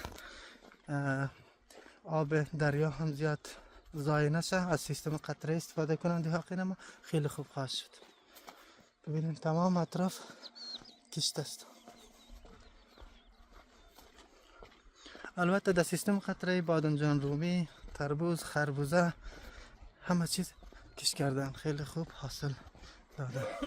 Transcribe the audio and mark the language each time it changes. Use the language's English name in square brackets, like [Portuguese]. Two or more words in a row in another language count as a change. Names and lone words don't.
[Persian] آب دریا هم زیاد ضایع نشه از سیستم قطره استفاده کنند دهاقین ما خیلی خوب خواهد شد ببینید تمام اطراف کشت است البته در سیستم قطره بادمجان رومی تربوز خربوزه همه چیز کشت کردن خیلی خوب حاصل داد.